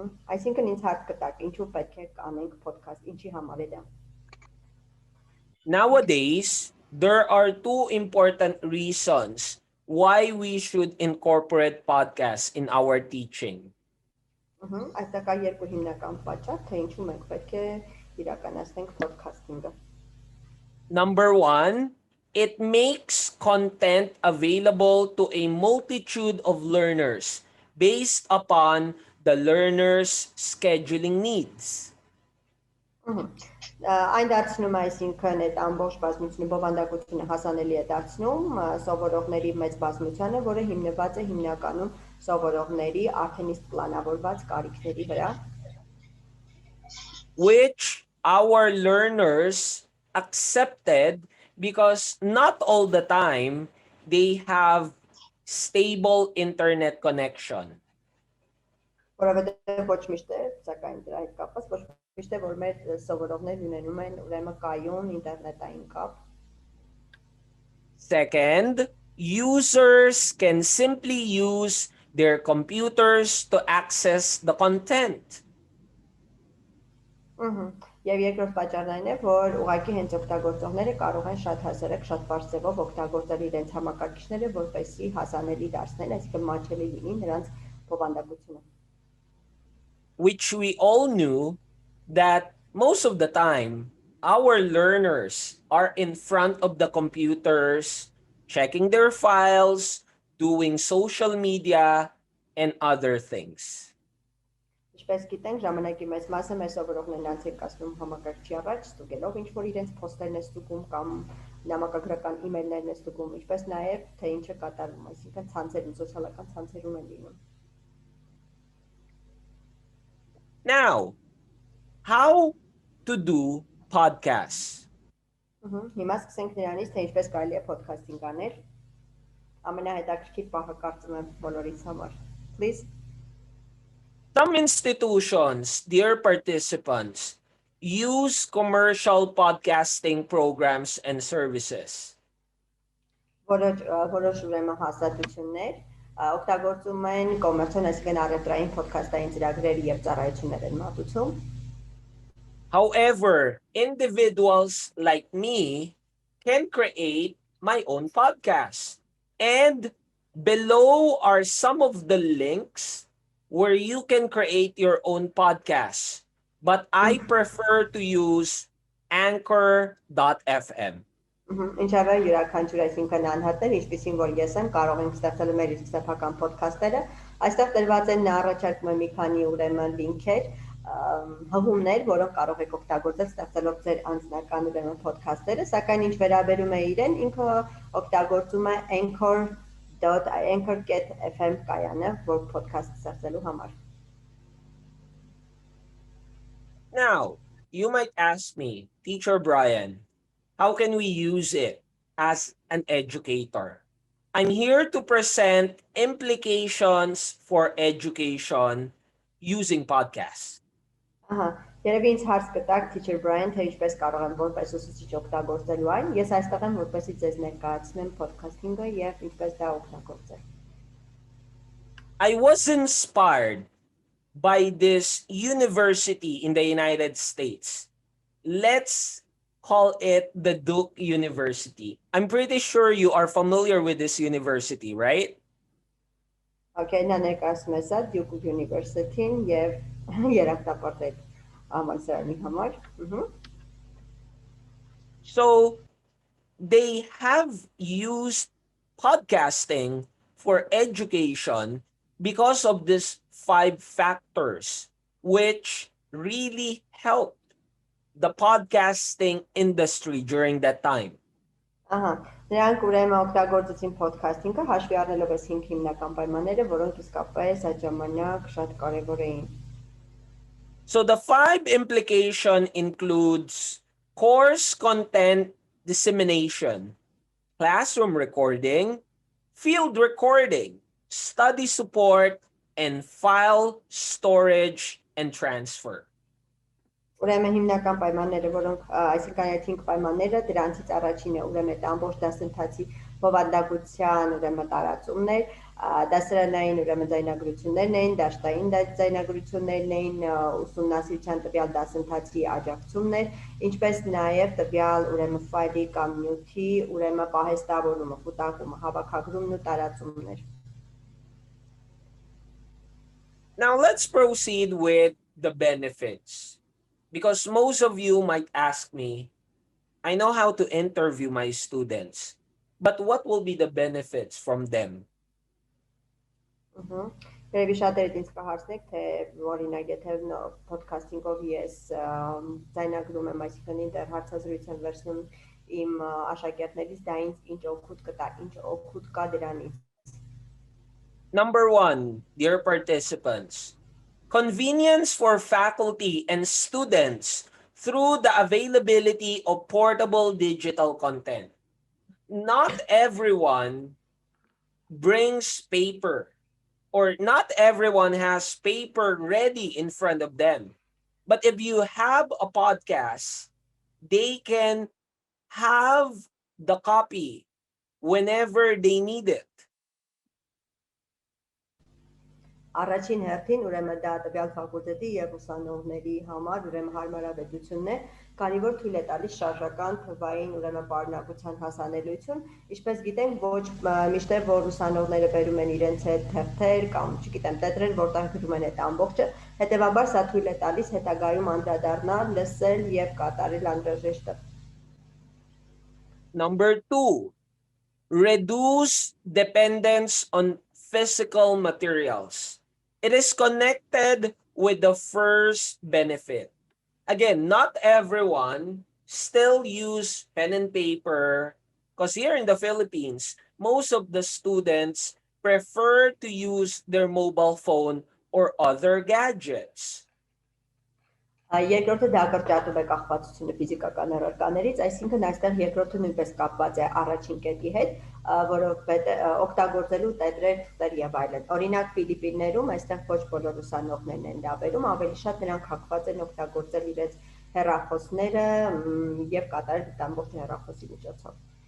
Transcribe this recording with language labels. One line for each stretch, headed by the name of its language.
Armenian: Այսինքն ինձ հարց կտակ, ինչու պետք է անենք podcast, ինչի համար է դա?
English: Nowadays, there are two important reasons why we should incorporate podcasts in our teaching.
Armenian: Այստեղ կա երկու հիմնական պատճառ, թե ինչու մենք պետք է իրականացնենք podcasting-ը.
English: Number one, it makes content available to a multitude of learners based upon the learner's scheduling needs.
Armenian: Այն դարձնում է, այսինքն այդ ամբողջ բազմությունը բովանդակությունը հասանելի է դարձնում սովորողների մեծ բազմությանը, որը հիմնված է հիմնականում սովորողների արդեն իսկ պլանավորված կարիքների վրա.
English: Which our learners accepted because not all the time they have stable internet connection.
Armenian: Որովհետև ոչ միշտ է, սակայն դրա հետ կապված ոչ միշտ է, որ մեր սովորողներն ունենում են ուրեմն կայուն ինտերնետային կապ.
English: Second, users can simply use their computers to access the content.
Armenian: Եվ երկրորդ պատճառն այն է, որ ուղղակի հենց օգտագործողները կարող են շատ հասարակ, շատ բարձր ձևով օգտագործել իրենց համակարգիչները, որպեսզի հասանելի դարձնեն, այսինքն մատչելի լինի նրանց բովանդակությունը.
English: Which we all knew that most of the time, our learners are in front of the computers, checking their files, doing social media, and other things.
Armenian: Ինչպես գիտենք, ժամանակի մեծ մասը մեր սովորողներն անց են կացնում համակարգչի առաջ, ստուգելով ինչ-որ իրենց փոստերն է ստուգում կամ նամակագրական email-ներն է ստուգում, ինչպես նաև թե ինչ է կատարվում, այսինքն ցանցերում, սոցիալական ցանցերում են լինում.
English: Now, how to do podcasts?
Armenian: Հիմա սկսենք նրանից, թե ինչպես կարելի է podcast-ing անել։ Ամենահետաքրքիր պահը կարծում եմ բոլորից համար.
English: Please. Some institutions, dear participants, use commercial podcasting programs and services.
Armenian: Որոշ ուրեմն հաստատություններ օգտագործում են կոմերցիոն, այսինքն առևտրային podcast-ային ծրագրեր եւ ծառայություններ են մատուցում.
English: However, individuals like me can create my own podcast. And below are some of the links where you can create your own podcast. But I prefer to use anchor.fm.
Armenian: Ինչևէ յուրաքանչյուր այսինքն անհատներ, ինչպեսին որ ես եմ, կարող ենք ստեղծել մեր իսկ սեփական podcast-երը. Այստեղ դրված են առաջարկում եմ մի քանի ուրեմն լինքեր, հղումներ, որոնք կարող եք օգտագործել ստեղծելով ձեր անձնական ուրեմն podcast-երը, սակայն ինչ վերաբերում է իրեն, ինքը օգտագործում է anchor.fm կայանը, որ podcast ստեղծելու համար.
English: Now, you might ask me, Teacher Brian, how can we use it as an educator? I'm here to present implications for education using podcasts.
Armenian: Երևի ինձ հարց կտակ Teacher Brian, թե ինչպես կարող եմ որպես ուսուցիչ օգտագործելու այն։ Ես այստեղ եմ որպեսզի ձեզ ներկայացնեմ podcast-ը եւ ինչպես դա օգտագործել։
English: I was inspired by this university in the United States. Let's call it the Duke University. I'm pretty sure you are familiar with this university, right?
Armenian: Okay, նա ներկայացնում է սա Duke University-ին եւ երախտապարտետ համալսարանի համար.
English: So they have used podcasting for education because of these 5 factors, which really helped the podcasting industry during that time.
Armenian: Նրանք ուրեմն օգտագործեցին podcast-ինգը հաշվի առնելով այս 5 հիմնական պայմանները, որոնք իսկապես այդ ժամանակ շատ կարևոր էին։
English: So the 5 implication includes course content dissemination, classroom recording, field recording, study support, and file storage and transfer.
Armenian: Ուրեմն հիմնական պայմանները, որոնք այսինքն այդ 5 պայմանները, դրանցից առաջինը ուրեմն այդ ամբողջ դասընթացի բովանդակության ուրեմն տարածումն էր, դասարանային ուրեմն ձայնագրություններն էին, դաշտային ձայնագրություններն էին, ուսումնասիրության տվյալ դասընթացի աջակցումն էր, ինչպես նաև տվյալ ուրեմն ֆայլի կամ նյութի ուրեմն պահեստավորումը, կուտակումը, հավաքագրումն ու տարածումն էր։
English: Now let's proceed with the benefits. Because most of you might ask me, I know how to interview my students, but what will be the benefits from them?
Armenian: Երևի շատերդ ինձ կհարցնեք, թե օրինակ եթե podcast-ինգով ես ձայնագրում եմ, այսինքն ինտեր հարցազրույց եմ վերցնում իմ աշակերտներից, դա ինձ ինչ օգուտ կտա, ինչ օգուտ կա դրանից։
English: Number 1, dear participants, convenience for faculty and students through the availability of portable digital content. Not everyone brings paper, or not everyone has paper ready in front of them. But if you have a podcast, they can have the copy whenever they need it.
Armenian: Առաջին հերթին ուրեմն դա տվյալ ֆակուլտետի եւ ուսանողների համար ուրեմն հարմարավետությունն է, քանի որ թույլ է տալիս շարժական թվային ուրեմն պարունակության հասանելիություն, ինչպես գիտենք, ոչ միշտ որ ուսանողները բերում են իրենց հետ թերթեր կամ, չգիտեմ, տետրեր, որտեղ գրում են այդ ամբողջը, հետեւաբար սա թույլ է տալիս հետագայում անդրադառնալ, լսել եւ կատարել անհրաժեշտը։
English: Number 2, reduce dependence on physical materials. It is connected with the first benefit. Again, not everyone still use pen and paper because here in the Philippines, most of the students prefer to use their mobile phone or other gadgets.
Armenian: Երկրորդը դա կրճատում է կախվածությունը ֆիզիկական առարկաներից, այսինքն այստեղ երկրորդը նույնպես կապված է առաջին կետի հետ, որովհետեւ օգտագործելու տետրեր, թղթեր եւ այլն։ Օրինակ Ֆիլիպիններում այստեղ ոչ բոլոր ուսանողներն են դա բերում, ավելի շատ նրանք հակված են օգտագործել իրենց հեռախոսները եւ կատարել դա ամբողջ հեռախոսի միջոցով։